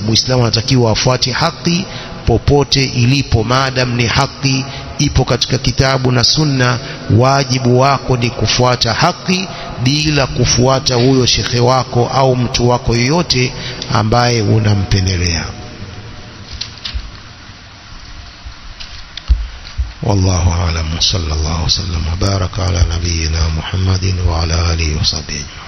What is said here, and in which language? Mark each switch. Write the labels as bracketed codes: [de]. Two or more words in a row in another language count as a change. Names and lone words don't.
[sw] Muislamu anatakiwa afuate haki popote ilipo, maadam ni haki ipo katika kitabu na sunna. Wajibu wako ni kufuata haki bila kufuata huyo shekhe wako au mtu wako yoyote ambaye unampendelea. [ar] والله أعلم. صلى الله وسلم وبارك على نبينا محمد وعلى آله وصحبه.